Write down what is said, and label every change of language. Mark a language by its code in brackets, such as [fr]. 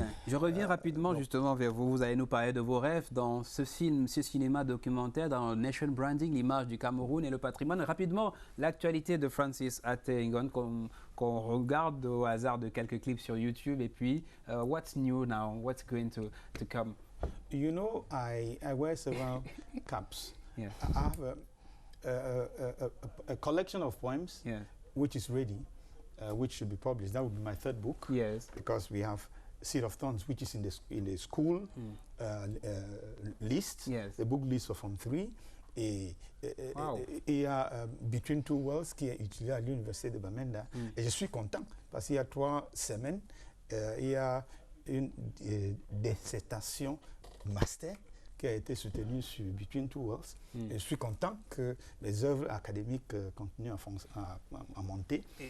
[fr] Je reviens rapidement justement vers vous. Vous allez nous parler de vos rêves dans ce film, ce cinéma documentaire, dans Nation Branding, l'image du Cameroun et le patrimoine. Rapidement, l'actualité de Francis Atté-Ngon qu'on regarde au hasard de quelques clips sur YouTube. Et puis, [en] what's new now? What's going to come? You know, I wear several caps. Yes. I have a collection of poems, yes, which is ready, which should be published. That would be my third book. Yes. Because we have Seed of Thorns, which is in the school list, yes, the book list for Form 3. [fr] Et [en] wow, [fr] il y a Between Two Worlds qui est utilisé à l'université de Bamenda. Et je suis content parce qu'il y a 3 semaines, il y a une dissertation master qui a été soutenue sur Between Two Worlds. Et je suis content que les œuvres académiques continuent à monter.